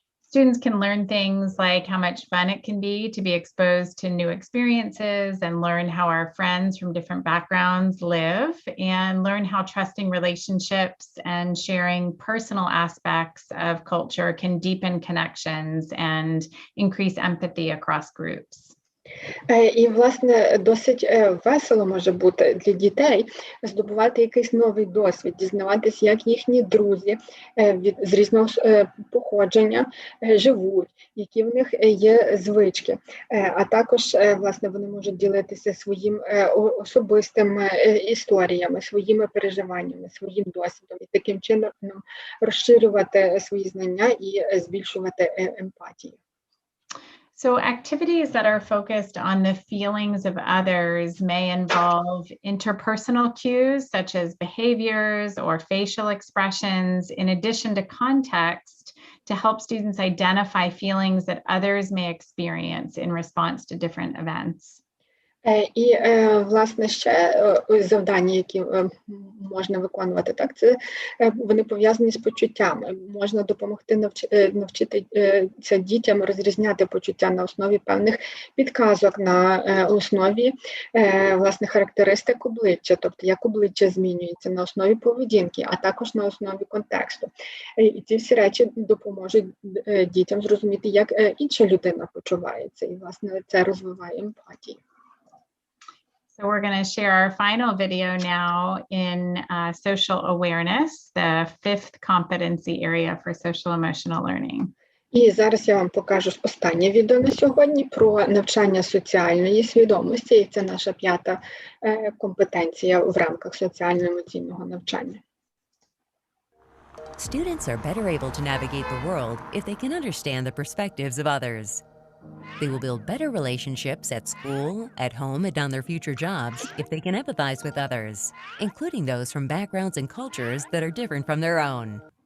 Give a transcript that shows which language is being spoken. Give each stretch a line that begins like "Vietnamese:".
English: Students can learn things like how much fun it can be to be exposed to new experiences and learn how our friends from different backgrounds live and learn how trusting relationships and sharing personal aspects of culture can deepen connections and increase empathy across groups.
Ukrainian: І, власне, досить весело може бути для дітей здобувати якийсь новий досвід, дізнаватися, як їхні друзі з різного походження живуть, які в них є звички. А також, власне, вони можуть ділитися своїм особистими історіями, своїми переживаннями, своїм досвідом і таким чином розширювати свої знання і збільшувати емпатію.
English: So activities that are focused on the feelings of others may involve interpersonal cues such as behaviors or facial expressions in addition to context to help students identify feelings that others may experience in response to different events.
Ukrainian: І, власне, ще завдання, які можна виконувати, так, це вони пов'язані з почуттями. Можна допомогти навчитися дітям розрізняти почуття на основі певних підказок, на основі, власне, характеристик обличчя, тобто як обличчя змінюється, на основі поведінки, а також на основі контексту. І ці всі речі допоможуть дітям зрозуміти, як інша людина почувається, і, власне, це розвиває емпатію.
English: So we're going to share our final video now in social awareness, the 5th competency area for social emotional learning.
Ukrainian: І зараз я вам покажу останнє відео на сьогодні про навчання соціальної свідомості, і це наша 5-та компетенція в рамках соціально-емоційного навчання.
English: Students are better able to navigate the world if they can understand the perspectives of others. They will build better relationships at school, at home, and on their future jobs if they can empathize with others, including those from backgrounds and cultures that are different from their own.